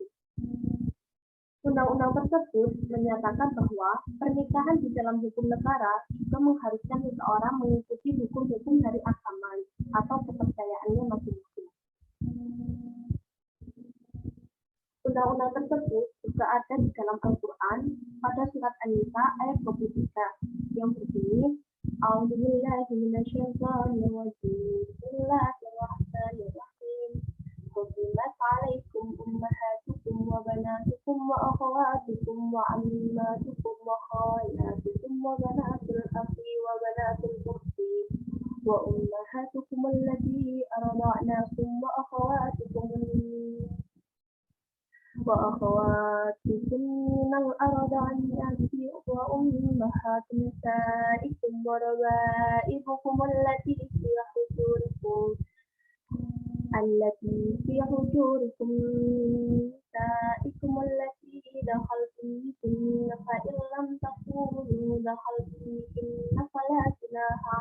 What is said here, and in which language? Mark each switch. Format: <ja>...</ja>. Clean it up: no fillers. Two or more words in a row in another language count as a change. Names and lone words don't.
<id>Undang-undang tersebut menyatakan bahwa pernikahan di dalam hukum negara juga mengharuskan seseorang mengikuti hukum-hukum dari agama atau kepercayaannya masing-masing. Undang-undang tersebut juga ada di dalam Al-Quran pada surat An-Nisa ayat 23 yang berbunyi</id> <ar>أعوذ بالله من الشيطان الرجيم. بسم الله الرحمن الرحيم. حرمت عليكم أمهاتكم وبناتكم وأخواتكم وعماتكم وخالاتكم وبنات الأخ وبنات الأخت وأمهاتكم اللاتي أرضعنكم وأخواتكم من الأرضعيات وأمهات نسائكم وربائبكم التي في حجوركم نسائكم التي دخلتم بهن فإن لم تكونوا دخلتم بهن فلا جناح</ar>